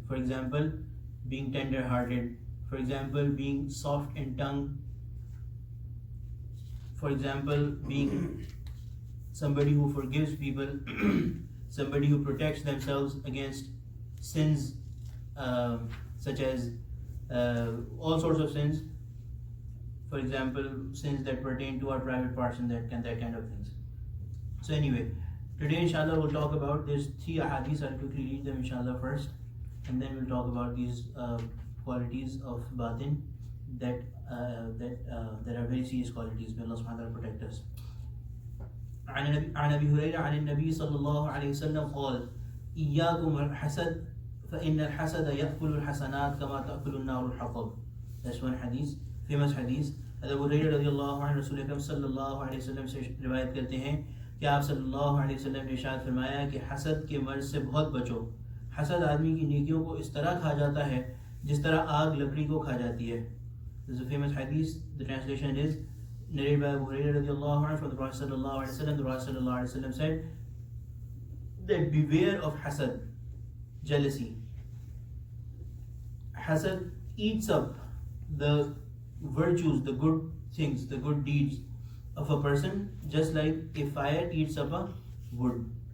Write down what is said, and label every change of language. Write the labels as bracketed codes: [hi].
[en] For example, being tender hearted, for example, being soft in tongue, for example, being somebody who forgives people, somebody who protects themselves against sins such as all sorts of sins, for example, sins that pertain to our private parts and that kind of things. So anyway, today inshallah we'll talk about, there's 3 ahadith. I'll quickly read them inshallah first, and then we'll talk about these qualities of batin that are very serious qualities. May Allah subhanahu wa ta'ala protect us. [ar] عن أبي هريرة عن النبي صلى الله عليه وسلم قال إياكم الحسد فإن الحسد يأكل الحسنات كما تأكل النار الحطب. That's one hadith, famous hadith. [hi] Abu Huraira रज़ियल्लाहु अन्हु रसूल अकरम सल्लल्लाहु अलैहि वसल्लम से रिवायत करते हैं कि आप सल्लल्लाहु अलैहि वसल्लम ने इरशाद फरमाया कि हसद के मर्ज से बहुत बचो। हसद आदमी की नेकियों को इस तरह खा जाता है जिस तरह आग लकड़ी को खा जाती है. [en] This is a famous hadith. The translation is narrated by Abu Hurairah radiallahu anhu from the Prophet sallallahu alaihi wasallam. The Prophet sallallahu alaihi wasallam said that beware of hasad, jealousy. Hasad eats up the virtues, the good things, the good deeds of a person, just like a fire eats up a wood.